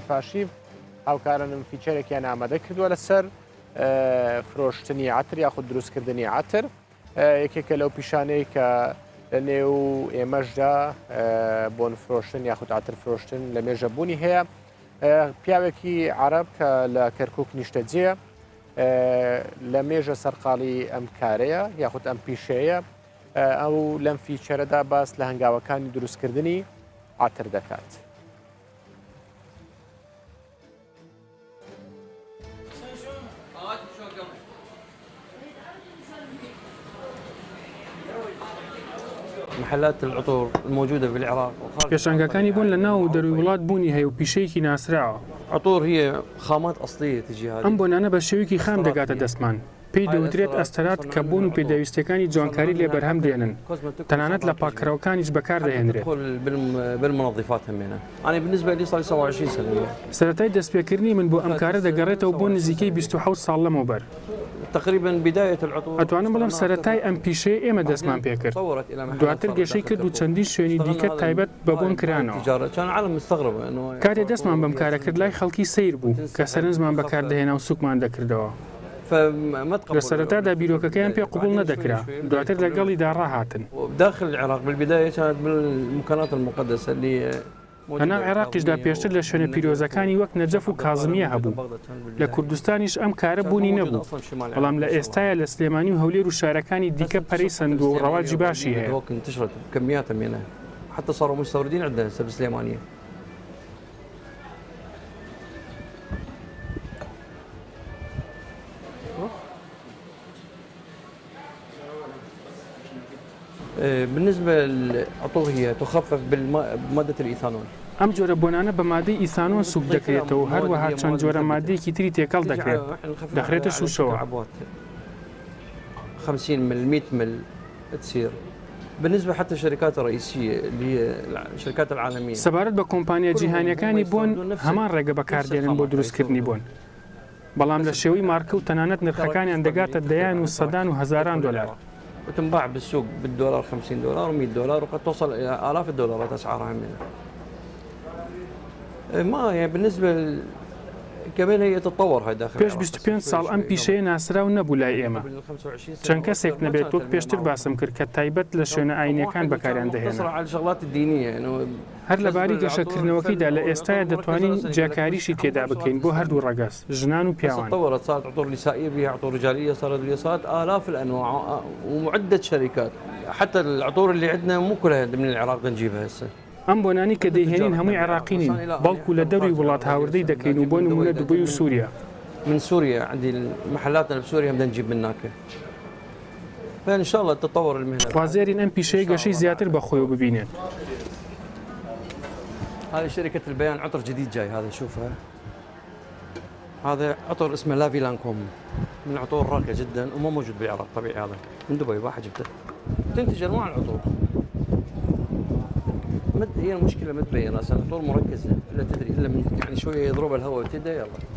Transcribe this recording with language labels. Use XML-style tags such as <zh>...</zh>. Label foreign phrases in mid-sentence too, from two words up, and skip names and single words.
<ckb>پاشیو هاوکارانم فیچەرێکیان ئامادە کردووە لەسەر فرۆشتنی عتر یاخود دروستکردنی عتر یەکێکە لەو پیشانەی کە لە نێو ئێمەشدا بۆن فرۆشتن یاخود عتر فرۆشتن لە مێژە بوونی هەیە پیاوێکی عەرەب کە لە کەرکووک نیشتەجێە لە مێژە سەرقاڵی ئەم کارەیە یاخود ئەم پیشەیە ئەو لەم فیچەرەدا باس لە هەنگاوەکانی دروستکردنی عتر دەکات.</ckb> <ar>محلات العطور الموجودة بالعراق</ar> <ckb>پێشانگەکانی بوون لە ناو دەروی وڵات بوونی هەیە و پیشەیەکی ناسراوە.</ckb> <ar>عطور هي خامات أصلية تجي هذه.</ar> <ckb>ئەم بۆنانە بە شێوەیەکی خام دەگاتە دەستمان. پێی دەوترێت ئەستەرات کە بوون و پێدەویستەکانی جوانکاری لێ بەرهەم دێنن. تەنانەت لە پاککەرەوەکانیش بەکاردەهێنرێت.</ckb> <ar>بالمنظفات همينة. أنا بالنسبة لي صار لي 27 سنة.</ar> <ckb>سەرەتای دەستپێکردنی من بۆ ئەم کارە دەگەڕێتەوە بۆ نزیکەی 27 ساڵ لەمەوبەر.</ckb> <ar>تقريبا بداية العطور.</ar> <ckb>ئەتوانم بڵم سەرەتای ئەم پیشەیە ئێمە دەستمان پێکرد. دواتر گەشەی کرد و چەندین شوێنی دیکە تایبەت بە بۆن کرانەوە.</ckb> <ar>كان العالم مستغرب إنه.</ar> <ckb>کاتێ دەستمان بەم کارە کرد لای خەڵکی سیر بوو کە سەرنجمان بەکاردەهێنا و سوکمان دەکردەوە. لە سەرەتادا بیرۆکەکەیان پێ قبول نەدەکرا دواتر لەگەڵیدا ڕاهاتن.</ckb> <ar>داخل العراق بالبداية كانت من المكانات المقدسة اللي</ar> <ckb>هەناو عێراقیشدا پێشتر لە شوێنە پیرۆزەکانی وەک نەجەف و کازمیە هەبوو. لە کوردستانیش ئەم کارە بوونی نەبوو. بەڵام لە ئێستاە لە سلێمانی و هەولێر و شارەکانی دیکە پەرەی سندووە و ڕەواجی باشی هەیە.</ckb> <ar>انتشرت كميات منها حتى صاروا مستوردين عندنا هسه بالسليمانية. بالنسبة للعطور هي تخفف بمادة الإيثانول.</ar> <ckb>ئەم جۆرە بۆنانە بە مادەی ئیثانۆن سوک دەکرێتەوە هەروەها چەند جۆرە مادەیەکی تری تێکەڵ دەکرێت دەخرێتە شوشەوە.</ckb> <ar>50 مل 100 مل تصير. بالنسبة حتى الشركات الرئيسية اللي هي الشركات العالمية.</ar> <ckb>سەبارەت بە کۆمپانیا جیهانیەکانی بۆن هەمان ڕێگە بەکاردێنن بۆ دروستکردنی بۆن. بەڵام لە شێوەی مارکە و تەنانەت نرخەکانیان دەگاتە دەیان و سەدان و هەزاران دلار.</ckb> <ar>وتنباع بالسوق بالدولار $50 و$100 وقد توصل إلى آلاف الدولارات أسعارها منها. ما يعني بالنسبة كمان هي تتطور هاي داخل.</ar> <ckb>پێش 25 ساڵ ئەم پیشەیە ناسراو نەبوو لای ئێمە. چەند کەسێک نەبێت وەک پێشتر باسم کرد کە تایبەت لە شوێنە ئاینیەکان بەکاریان دەهێنن. هەر لەباری گەشەکردنەوەکەیدا لە ئێستاە دەتوانین جیاکاریشی تێدا بکەین بۆ هەردوو ڕەگەز ژنان و پیاوان.</ckb> <ar>تطورت صارت عطور نسائية بها عطور رجالية صارت آلاف الأنواع ومعدة شركات حتى العطور اللي عندنا مو كلها من العراق نجيبها هسه.</ar> <ckb>ئەم بۆنانی کە دەیهێنین هەمووی عێراقینین بەڵکو لە دەوری وڵات هاوردەی دەکەین و بۆ نمونە دوبەی و سووریا.</ckb> <ar>من سوريا عندي محلاتنا بسوريا بدنا نجيب من هناك. فإن شاء الله تطور المهنة.</ar> <ckb>خوازێرین ئەم پیشەیە گەشەی زیاتر بەخۆیەوە ببینێت.</ckb> <ar>هذه شركة البيان عطر جديد جاي هذا شوفها. هذا عطر اسمه لافي لانكوم من عطور راقية جدا وما موجود بالعراق طبيعي هذا من دبي واحد جبته. تنتج أنواع العطور. هي المشكلة ما تبين راسها العطور مركزة لا تدري إلا من يعني شوية يضربها الهواء وتبدأ يلا.</ar>